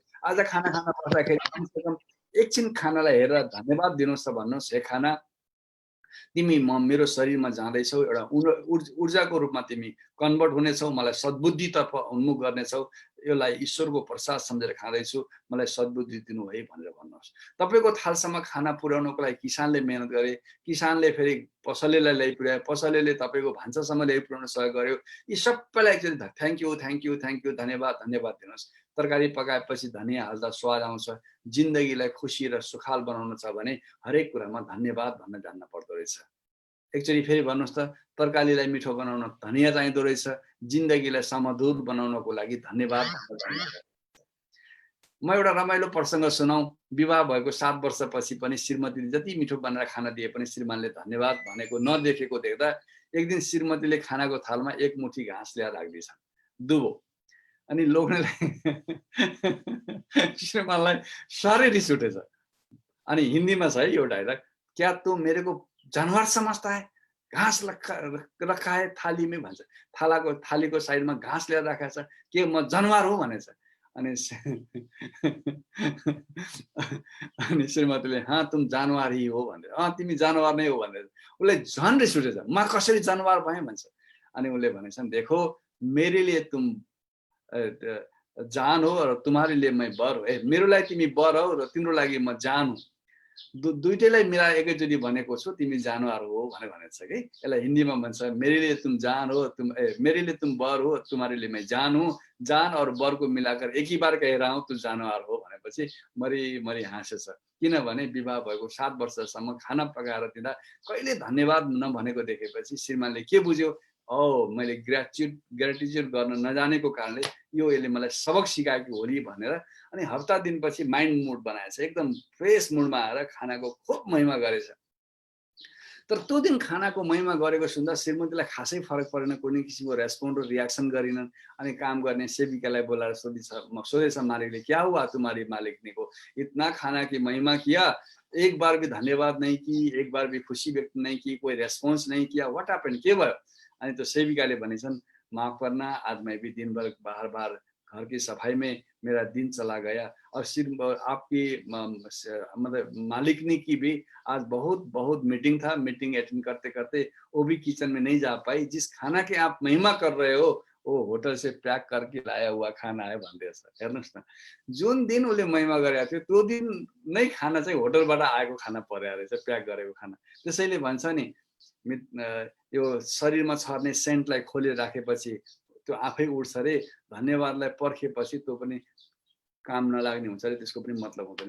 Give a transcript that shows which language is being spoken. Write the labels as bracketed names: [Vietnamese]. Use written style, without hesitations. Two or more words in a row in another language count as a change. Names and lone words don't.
[Nepali] आज खाना खान बस्दाखेरि कमसेकम एकछिन खानालाई हेरेर धन्यवाद दिनुहोस् त भन्नुहोस्, हे खाना तिमी मेरो शरीरमा जाँदैछौ, एउटा ऊर्जाको रूपमा तिमी कन्भर्ट हुनेछौ, मलाई सद्बुद्धितर्फ उन्मुख गर्नेछौ, यसलाई ईश्वरको प्रसाद सम्झेर खाँदैछु, मलाई सद्बुद्धि दिनु है भनेर भन्नुहोस्। तपाईँको थालसम्म खाना पुर्याउनको लागि किसानले मेहनत गरे, किसानले फेरि पसलेलाई ल्याइपुर्यायो, पसलेले तपाईँको भान्सासम्म ल्याइपुर्याउन सहयोग गर्यो। यी सबैलाई एकचोटि [English] thank you thank you thank you, [Nepali] धन्यवाद धन्यवाद दिनुहोस्। तरकारी पकाएपछि धनिया हाल्दा स्वाद आउँछ। जिन्दगीलाई खुसी र सुखाल बनाउनु छ भने हरेक कुरामा धन्यवाद भन्न जान्न पर्दो रहेछ। एकचोटि फेरि भन्नुहोस् त, तरकारीलाई मिठो बनाउन धनिया चाहिँदो रहेछ, जिन्दगीलाई समधुर बनाउनको लागि धन्यवाद भन्न जान्न पर्छ। म एउटा रमाइलो प्रसङ्ग सुनाउँ। विवाह भएको 7 वर्षपछि पनि श्रीमतीले जति मिठो बनाएर खाना दिए पनि श्रीमानले धन्यवाद भनेको नदेखेको देख्दा एक दिन श्रीमतीले खानाको थालमा एक मुठी घाँस ल्याएर राखिदिएछन्, दुबो। अनि लोग्नेलाई श्रीमानलाई साह्रै रिस उठेछ। अनि हिन्दीमा छ है यो डायलग, [Hindi] क्या तू मेरे को जानवर समझता है, घाँस रखा है थाली में भन्छ। [Nepali] थालीको साइडमा घाँस ल्याएर राखेको छ, के म जनावर हो भनेछ। अनि श्रीमतीले [Hindi] हाँ तुम जानवर ही हो [Nepali] भनेर, तिमी जानवर नै हो भनेर उसले झन् रिस उठेछ। म कसरी जानवर भएँ भन्छ। अनि उसले भनेछन्, [Hindi] देखो मेरे लिए तुम जान हो र तुम्हारे लिए मैं बर हो। [Nepali] मेरो लागि तिमी बर हो र तिम्रो लागि म जान हो। दुईटैलाई मिलाएर एकैचोटि भनेको छु, तिमी जानवर हो भनेर भनेको छ कि। यसलाई हिन्दीमा भन्छ, [Hindi] मेरे लिए तुम जान हो, मेरे लिए तुम बर हो, तुम्हारे लिए मैं जान हूँ। जान और बर को मिलाकर एक ही बार कह रहा हूँ, तू जानवर हो [Nepali] भनेपछि मरी मरी हाँसेछ। किनभने विवाह भएको 7 वर्षसम्म खाना पकाएर दिँदा कहिले धन्यवाद नभनेको देखेपछि श्रीमानले के बुझ्यो, मैले ग्रेटिट्युड गर्न नजानेको कारणले यसले मलाई सबक सिकाएको हो नि भनेर। अनि हप्ता दिनपछि [English] mind mood [Nepali] बनाएछ, एकदम फ्रेस मुडमा आएर खानाको खूब महिमा गरेछ। तर त्यो दिन खानाको महिमा गरेको सुन्दा श्रीमतीलाई खासै फरक परेन, कुनै किसिमको रेस्पोन्ड र रियाक्सन गरिनन्। अनि काम गर्ने सेविकालाई बोलाएर सोधेछ मालिकले, [Hindi] क्या हुआ तुम्हारी मालिकनी को, इतना खाना की महिमा किया, एक बार भी धन्यवाद नहीं की, एक बार भी खुशी व्यक्त नहीं की, कोई रेस्पॉन्स नहीं किया, [English] what happened, [Nepali] के भयो। अनि त्यो सेविकाले भनेछन्, [Hindi] माफ करना, आज मैं भी दिन भर बाहर घर की सफाई में मेरा दिन चला गया, और सिर्फ आपकी मतलब मालिकनी की भी आज बहुत मीटिंग था, मीटिंग अटेंड करते करते वो भी किचन में नहीं जा पाई। जिस खाना के आप महिमा कर रहे हो वो होटल से पैक करके लाया हुआ खाना है भन्दैछ। [Nepali] हेर्नुहोस् न, जुन दिन उसले महिमा गरेको थियो त्यो दिन नै खाना चाहिँ होटलबाट आएको खाना परेको रहेछ, प्याक गरेको खाना। त्यसैले भन्छ नि, यो शरीरमा छर्ने सेन्टलाई खोलेर राखेपछि त्यो आफै उड्छ रे, धन्यवादलाई पर्खेपछि त्यो पनि काम नलाग्ने हुन्छ रे, त्यसको पनि मतलब हुँदैन।